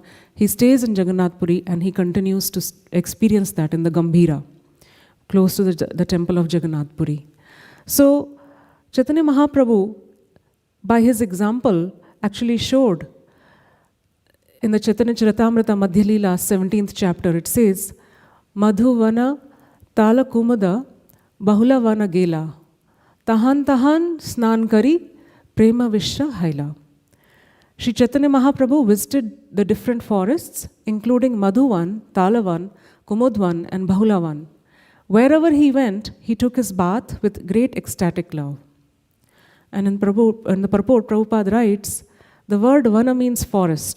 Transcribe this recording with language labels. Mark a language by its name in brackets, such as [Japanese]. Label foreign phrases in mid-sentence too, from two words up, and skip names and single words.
[English] He stays in Jagannath Puri and he continues to experience that in the Gambhira, close to the temple of Jagannath Puri. So, Chaitanya Mahaprabhu, by his example, actually showed in the Chaitanya Charitamrita Madhya Lila, 17th chapter, it says, [Bangla] মধুবন তাল কুমদ বহুলা বন গেলা তাহাঁ তাহাঁ স্নান করি প্রেম বিশ্র হইলা. [English] Sri Chaitanya Mahaprabhu visited the different forests, including Madhuvan, Talavan, Kumudvan, and Bahulavan. Wherever he went, he took his bath with great ecstatic love. And in the purport, Prabhupada writes, the word Vana means forest.